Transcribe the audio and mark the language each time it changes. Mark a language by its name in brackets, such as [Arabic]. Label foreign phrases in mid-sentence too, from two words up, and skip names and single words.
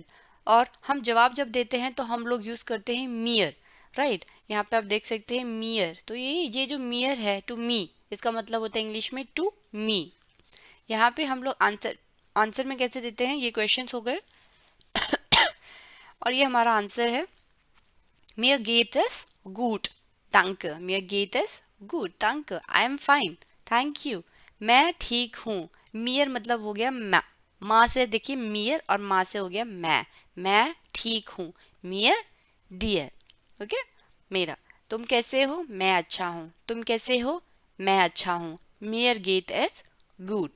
[Hindi] और हम जवाब जब देते हैं तो हम लोग यूज करते हैं मियर। राइट, यहाँ पे आप देख सकते हैं मियर, तो ये जो मियर है [English] to me, [Hindi] इसका मतलब होता है इंग्लिश में [English] to me. [Hindi] यहाँ पे हम लोग [English] answer answer [Hindi] में कैसे देते हैं, ये क्वेश्चंस हो गए और ये हमारा आंसर है, [German] Mir geht es gut, danke. Mir geht es gut, danke. [English] I am fine, thank you. [Hindi] मैं ठीक हूँ। मियर मतलब हो गया मैं, माँ से देखिए मियर और माँ से हो गया मैं ठीक हूँ। [German] mir dir. [Hindi] ओके, मेरा। तुम कैसे हो, मैं अच्छा हूँ। तुम कैसे हो, मैं अच्छा हूँ। [German] Mir geht es gut.